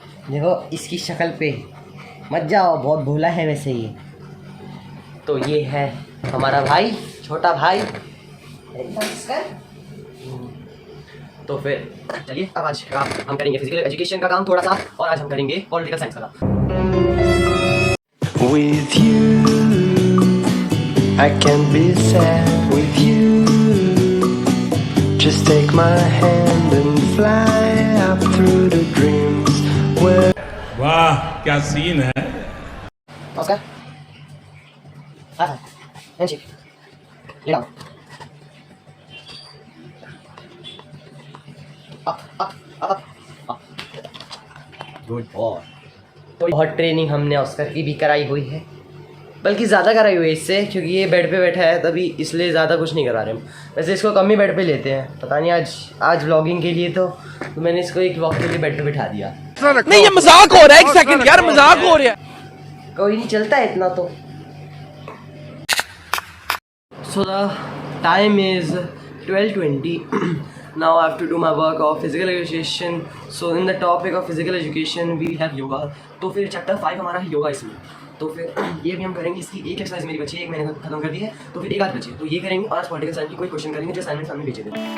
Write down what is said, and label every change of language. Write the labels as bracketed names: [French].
[Hindi] देखो इसकी शक्ल पे, मत जाओ, बहुत भोला है वैसे ये। तो ये है हमारा भाई, छोटा भाई ऑस्कर। तो फिर चलिए अब आज हम करेंगे फिजिकल एजुकेशन का काम थोड़ा सा, और आज हम करेंगे पॉलिटिकल साइंस का काम। [English] With you, I can be sad with you. Just take my hand and fly up through the dreams where... [Hindi] वाह क्या सीन है। [English] Oscar, handshake, lay down. up. Good boy. [Hindi] तो बहुत ट्रेनिंग हमने ऑस्कर की भी कराई हुई है, बल्कि ज़्यादा कराई हुई है इससे, क्योंकि ये बेड पे बैठा है तभी, इसलिए ज़्यादा कुछ नहीं करा रहे हम। वैसे इसको कम ही बेड पे लेते हैं, पता नहीं आज व्लॉगिंग के लिए तो मैंने इसको एक व्लॉग के लिए बेड पे बिठा दिया। नहीं ये मजाक हो रहा है, एक सेकंड यार, मजाक हो रहा है। कोई नहीं, चलता है इतना तो। [English] So the time is 12:20. Now I have to do my work of physical education. So in the topic of physical education we have yoga. [Hindi] तो फिर चैप्टर 5 हमारा है योगा इसमें। तो फिर ये भी हम करेंगे। इसकी एक एक्सरसाइज मेरी बची है, एक मैंने खत्म कर दी है, तो फिर एक आध बची है, तो ये करेंगे। और आज पॉलिटिकल साइंस की कोई क्वेश्चन करेंगे जो असाइनमेंट सामने भेजे थे।